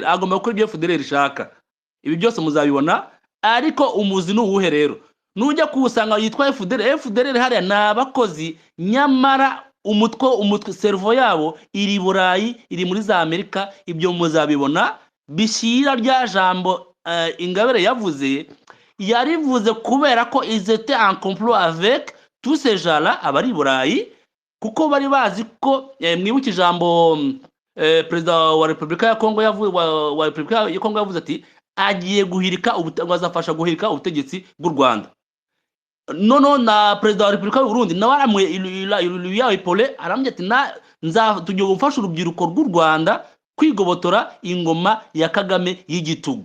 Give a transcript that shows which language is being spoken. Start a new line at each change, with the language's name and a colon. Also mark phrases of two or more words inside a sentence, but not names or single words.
Kinyarwanda: Agomba gukora ibyo FDLR ishaka. Ibi byose muzabibona, ariko umuzi n'uwuhe rero nujya kuwusanga yitwa FDLR hariya n'abakozi, nyamara umutwe servo yabo iri Burayi, iri muri za Amerika. Ibyo muzabibona bishyira rya jambo Ingabire yavuze, yarivuze kubera ko
French: ils étaient en complot avec tous ces gens-là
Kinyarwanda: abari Burayi, kuko bari bazi ko mwibuke ijambo President wa Republika ya Kongo wa Republika ya Kongo yavuze ati agiye guhirika azafasha guhirika ubutegetsi bw'u Rwanda. Nono na President wa Republika y'u Burundi nawe aramwe Ipole aramye ati tugiye gufasha urubyiruko rw'u Rwanda kwigobotora ingoma ya Kagame y'igitugu.